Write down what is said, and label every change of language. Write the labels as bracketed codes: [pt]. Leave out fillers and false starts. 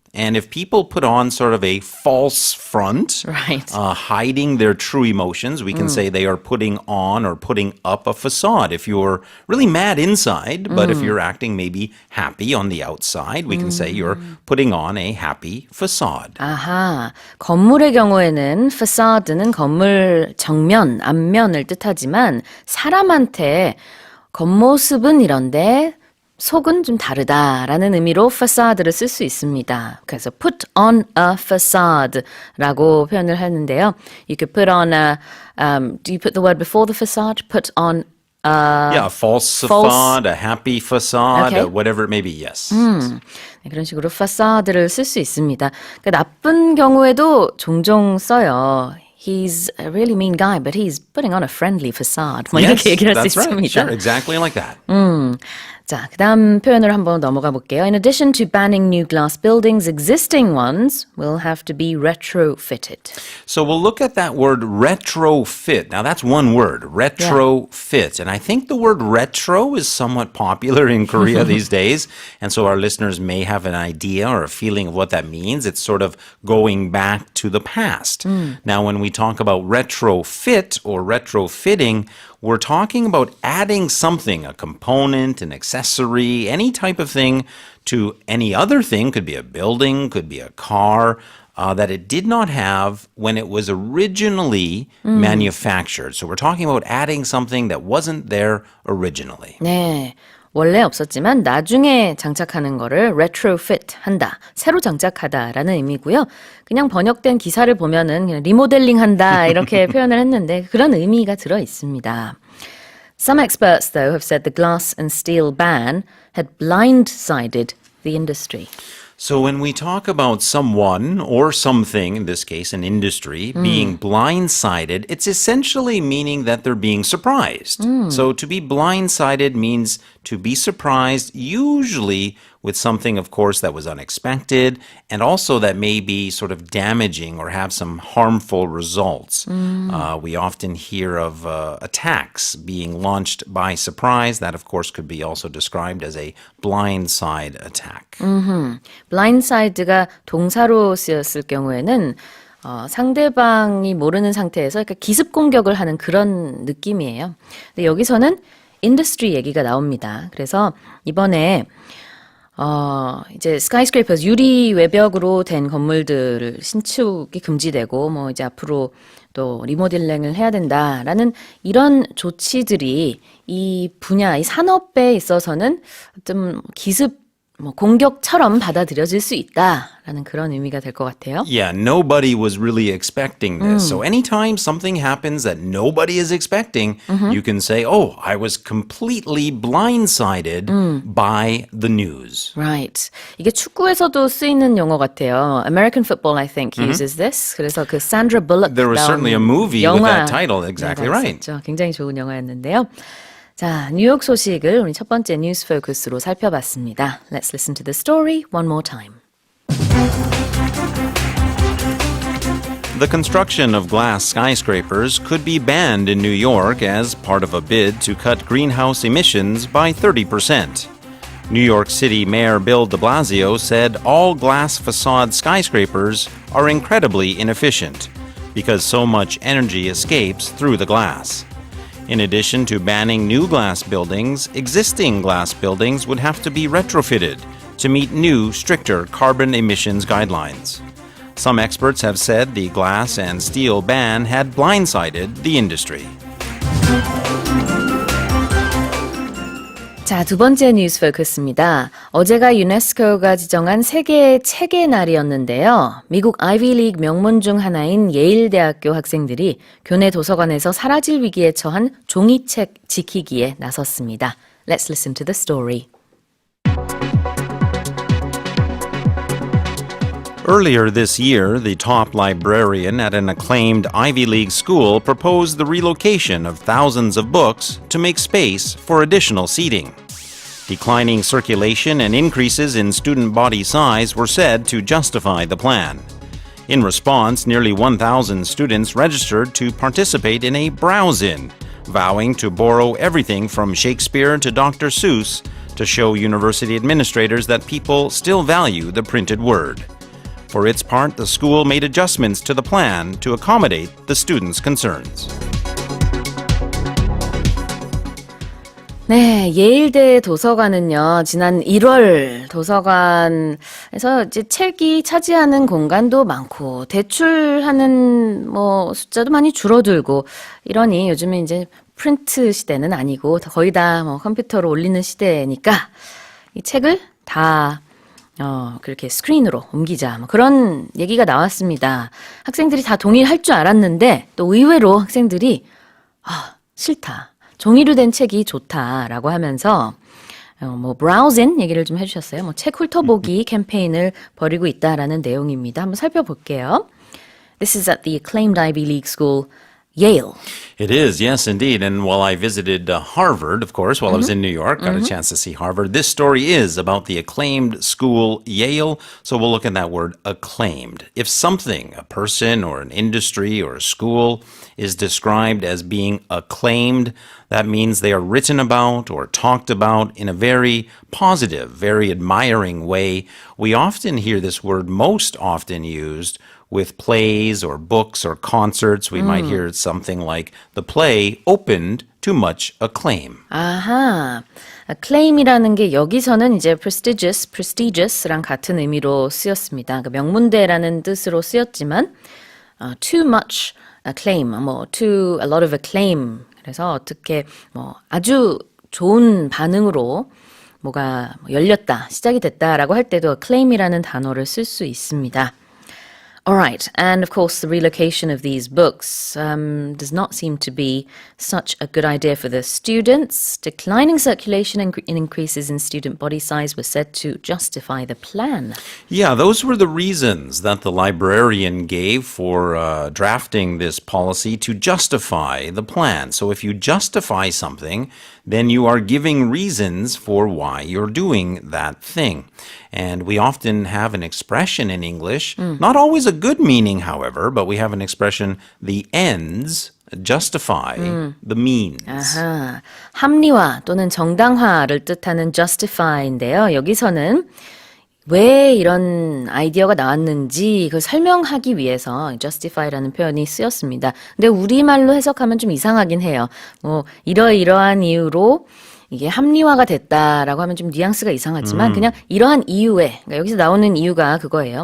[en] And if people put on sort of a false front, right. Hiding their true emotions, we can say they are putting on or putting up a facade. If you're really mad inside, but if you're acting maybe happy on the outside, we can say you're putting on a happy facade. [ko] 아하, 건물의 경우에는 facade는 건물 정면, 앞면을 뜻하지만 사람한테 겉모습은 이런데 속은 좀 다르다라는 의미로 facade를 쓸 수 있습니다. 그래서 [en] put on a facade [ko] 라고 표현을 하는데요. [en] You could put on a, do you put the word before the facade? Put on a false facade, a happy facade, okay. Whatever it may be, yes. [ko] 네, 그런 식으로 facade를 쓸 수 있습니다. 그러니까 나쁜 경우에도 종종 써요. He's a really mean guy, but he's putting on a friendly facade. 뭐 이렇게 얘기를 할 수 있습니다. [en] Right. Sure, exactly like that. [ko] 자, 그 다음 표현으로 한번 넘어가 볼게요. [en] In addition to banning new glass buildings, existing ones will have to be retrofitted. So we'll look at that word retrofit. Now that's one word, retrofit. And I think the word retro is somewhat popular in Korea these days. And so our listeners may have an idea or a feeling of what that means. It's sort of going back to the past. Now when we talk about retrofit or retrofitting, we're talking about adding something, a component, an accessory, any type of thing to any other thing, could be a building, could be a car, that it did not have when it was originally manufactured. So we're talking about adding something that wasn't there originally. [ko] 네. 원래 없었지만 나중에 장착하는 거를 retrofit 한다, 새로 장착하다라는 의미고요. 그냥 번역된 기사를 보면은 그냥 리모델링 한다 이렇게 표현을 했는데 그런 의미가 들어 있습니다. [en] Some experts, though, have said the glass and steel ban had blindsided the industry. So when we talk about someone or something, in this case an industry, being blindsided, it's essentially meaning that they're being surprised. So to be blindsided means to be surprised, usually with something, of course, that was unexpected and also that may be sort of damaging or have some harmful results. We often hear of attacks being launched by surprise. That, of course, could be also described as a blindside attack. [ko] blindside가 동사로 쓰였을 경우에는 상대방이 모르는 상태에서 그러니까 기습 공격을 하는 그런 느낌이에요. 근데 여기서는 industry 얘기가 나옵니다. 그래서 이번에 이제 skyscrapers 유리 외벽으로 된 건물들을 신축이 금지되고 뭐 이제 앞으로 또 리모델링을 해야 된다라는 이런 조치들이 이 분야, 이 산업에 있어서는 좀 기습 뭐 공격처럼 받아들여질 수 있다라는 그런 의미가 될 것 같아요. [en] Yeah, nobody was really expecting this. So anytime something happens that nobody is expecting, you can say, oh, I was completely blindsided by the news. Right. [ko] 이게 축구에서도 쓰이는 용어 같아요. [en] American football, I think, uses this. [ko] 그래서 그 [en] Sandra Bullock There was certainly a movie with that title. Exactly right. [ko] 있었죠. 굉장히 좋은 영화였는데요. 자, 뉴욕 소식을 우리 첫 번째 뉴스 포커스로 살펴봤습니다. [en] Let's listen to the story one more time. The construction of glass skyscrapers could be banned in New York as part of a bid to cut greenhouse emissions by 30%. New York City Mayor Bill de Blasio said all glass facade skyscrapers are incredibly inefficient because so much energy escapes through the glass. In addition to banning new glass buildings, existing glass buildings would have to be retrofitted to meet new, stricter carbon emissions guidelines. Some experts have said the glass and steel ban had blindsided the industry. [ko] 자, 두 번째 뉴스 포커스입니다. 어제가 유네스코가 지정한 세계 책의 날이었는데요. 미국 아이비리그 명문 중 하나인 예일대학교 학생들이 교내 도서관에서 사라질 위기에 처한 종이책 지키기에 나섰습니다. [en] Let's listen to the story. Earlier this year, the top librarian at an acclaimed Ivy League school proposed the relocation of thousands of books to make space for additional seating. Declining circulation and increases in student body size were said to justify the plan. In response, nearly 1,000 students registered to participate in a browse-in, vowing to borrow everything from Shakespeare to Dr. Seuss to show university administrators that people still value the printed word. For its part, the school made adjustments to the plan to accommodate the students' concerns. [ko] 네, 예일대 도서관은요, 지난 1월 도서관에서 이제 책이 차지하는 공간도 많고, 대출하는 뭐 숫자도 많이 줄어들고, 이러니 요즘에 이제 프린트 시대는 아니고, 거의 다 뭐 컴퓨터로 올리는 시대니까, 이 책을 다 그렇게 스크린으로 옮기자. 뭐 그런 얘기가 나왔습니다. 학생들이 다 동의할 줄 알았는데, 또 의외로 학생들이, 싫다. 종이로 된 책이 좋다라고 하면서, 뭐, browse-in 얘기를 좀 해주셨어요. 뭐, 책 훑어보기 캠페인을 벌이고 있다라는 내용입니다. 한번 살펴볼게요. [en] This is at the acclaimed Ivy League school, Yale. It is, yes, indeed. And while I visited Harvard, of course, while I was in New York, got a chance to see Harvard, this story is about the acclaimed school Yale. So we'll look at that word acclaimed. If something, a person or an industry or a school, is described as being acclaimed, that means they are written about or talked about in a very positive, very admiring way. We often hear this word most often used with plays or books or concerts. We might hear something like, the play opened to much acclaim. [ko] 아하, acclaim이라는 게 여기서는 이제 prestigious랑 같은 의미로 쓰였습니다. 그러니까 명문대라는 뜻으로 쓰였지만 [en] too much acclaim, [ko] 뭐 [en] to a lot of acclaim. [ko] 그래서 어떻게 뭐 아주 좋은 반응으로 뭐가 열렸다, 시작이 됐다라고 할 때도 acclaim이라는 단어를 쓸 수 있습니다. [en] All right, and of course the relocation of these books does not seem to be such a good idea for the students. Declining circulation and increases in student body size were said to justify the plan. Yeah, those were the reasons that the librarian gave for drafting this policy to justify the plan. So if you justify something, then you are giving reasons for why you're doing that thing. And we often have an expression in English, not always a good meaning, however, but we have an expression, the ends justify the means. [ko] 아하, 합리화 또는 정당화를 뜻하는 justify인데요. 여기서는 왜 이런 아이디어가 나왔는지 그걸 설명하기 위해서 justify라는 표현이 쓰였습니다. 근데 우리말로 해석하면 좀 이상하긴 해요. 뭐 이러이러한 이유로 이게 합리화가 됐다라고 하면 좀 뉘앙스가 이상하지만 그냥 이러한 이유에 그러니까 여기서 나오는 이유가 그거예요.